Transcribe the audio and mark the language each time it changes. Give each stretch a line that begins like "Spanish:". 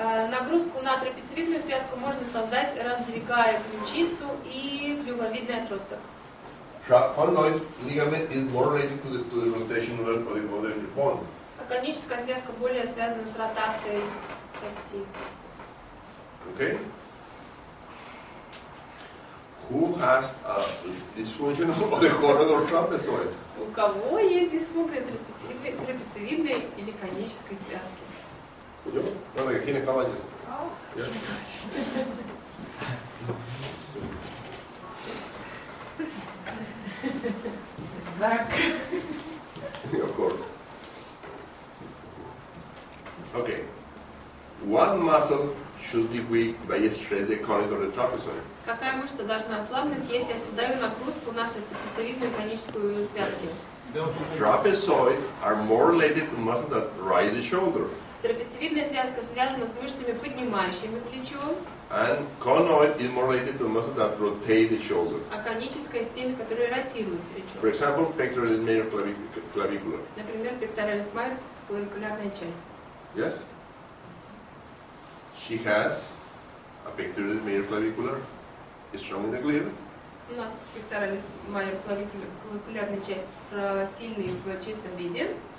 Russian: Нагрузку на трапециевидную связку можно создать, раздвигая ключицу и клювовидный отросток.
English: Conoid ligament is more related to the rotation of the bone.
Russian: А коническая связка более связана с ротацией кости.
English: Okay? Who has a dysfunction of the conoid or trapezoid?
Russian: У кого есть дисфункция трапециевидной или конической связки?
English: Yo, no, de ginecologist. Yeah. Back. Of course. Okay. One muscle should be weak by stress the conoid or the trapezoid.
Russian: Какая мышца должна ослабнуть, если я создаю нагрузку на трапециевидную коническую связку?
English: Trapezoid are more related to muscles that rise the shoulder.
Russian: Трапециевидная связка связана с мышцами, поднимающими плечо.
English: And conoid is more related to muscles that rotate the shoulder.
Russian: А коническая с теми, которые ротируют плечо.
English: For example, pectoralis major clavicular.
Russian: Например, пекторалис майор, клавикулярная часть.
English: Yes? She has a pectoralis major clavicular, is strong in the gleve.
Russian: У нас пекторалис майор, клавикулярная часть сильный в чистом виде.